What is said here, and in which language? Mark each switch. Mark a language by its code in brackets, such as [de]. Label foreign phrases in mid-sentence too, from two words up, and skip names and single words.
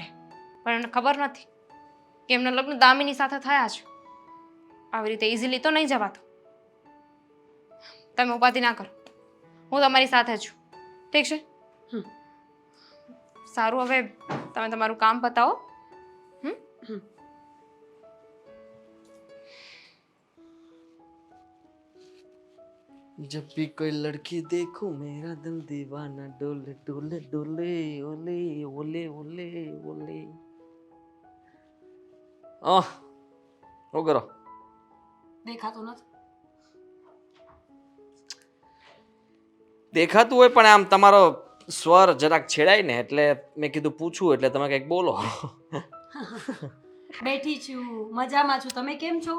[gu] પણ એને ખબર નથી કે એમના લગ્ન દામિની સાથે થયા છે. આવી રીતે ઇઝીલી તો નહીં જવાતો. તમે ઉપાધિ ના કરો, હું તમારી સાથે છું, ઠીક છે? સારું, હવે તમે તમારું કામ પતાવો. [hi] जब भी कोई लड़की देखूं मेरा दिल दीवाना डोले डोले डोले ओले ओले ओले ओले. [gu] શું કરો? દેખાતું નથી. દેખાતું હોય પણ આમ તમારો સ્વર જરાક છેડાય ને એટલે મેં કીધું પૂછું, એટલે તમે કંઈક બોલો. બેઠી છું, મજામાં છું. તમે કેમ છો?